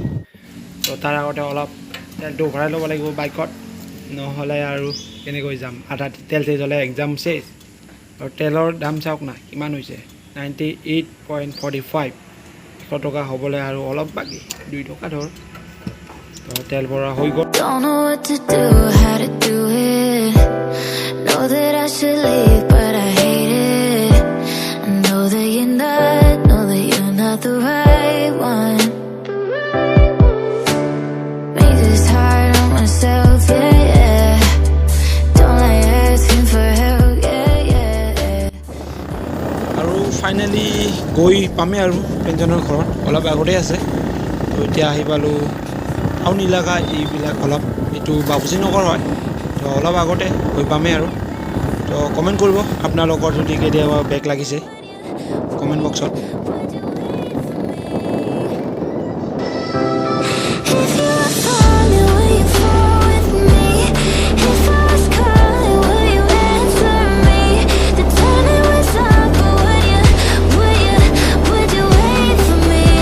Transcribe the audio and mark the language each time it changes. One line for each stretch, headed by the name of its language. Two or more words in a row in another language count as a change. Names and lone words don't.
Assamese: তো তাৰ আগতে অলপ তেলটো ভৰাই ল'ব লাগিব বাইকত, নহ'লে আৰু কেনেকৈ যাম। আধা তেল চেজ হ'লে এক্সাম চেজ। আৰু তেলৰ দাম চাওক না কিমান হৈছে, 98.45। 100 টকা হ'বলৈ আৰু অলপ বাকী, 2 টকা ধৰ। তো তেল ভৰা হৈ গ'ল।
English: Don't know what to do, how to do it. Know that I should leave, but I hate it. I know that you're not the right one. Make this hard on myself, yeah. Don't like asking for help, yeah.
Assamese: আৰু ফাইনেলি গৈ পামেই আৰু পেঞ্চনৰ ঘৰত, অলপ আগতে আছে। তো এতিয়া আহি পালোঁ টাউন এলেকা, এইবিলাক অলপ এইটো বাপুজী নগৰ হয়। তো অলপ আগতে গৈ পামেই আৰু। তো কমেণ্ট কৰিব আপোনালোকৰ যদি কেতিয়াবা বেক লাগিছে,
English: comment box. If you were falling, will you fall with me? If I was calling, will you answer me? The timing was up, but would you wait for me?